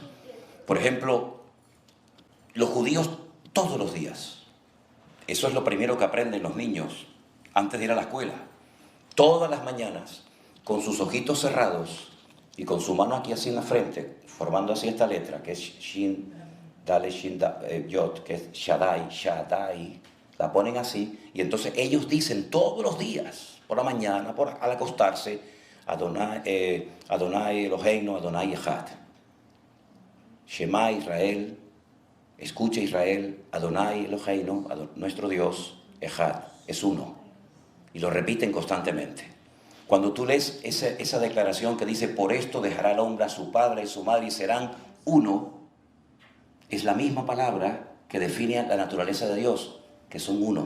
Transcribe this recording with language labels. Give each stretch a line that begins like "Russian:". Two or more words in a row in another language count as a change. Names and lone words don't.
Spanish: Por ejemplo, los judíos todos los días, eso es lo primero que aprenden los niños antes de ir a la escuela, todas las mañanas, con sus ojitos cerrados y con su mano aquí así en la frente, formando así esta letra, que es Shin, Dale, Shin, Yod, que es Shaddai, Shaddai, la ponen así, y entonces ellos dicen todos los días, por la mañana, al acostarse,
Hebrew: אדוני, אדוני אלוהינו, אדוני אחד. שמע ישראל,
Spanish: escucha Israel,
Hebrew: אדוני אלוהינו,
Spanish: nuestro Dios, Echad, es uno. Y lo repiten constantemente. Cuando tú lees esa declaración que dice, por esto dejará el hombre a su padre y su madre y serán uno, es la misma palabra que define la naturaleza de Dios, que son uno.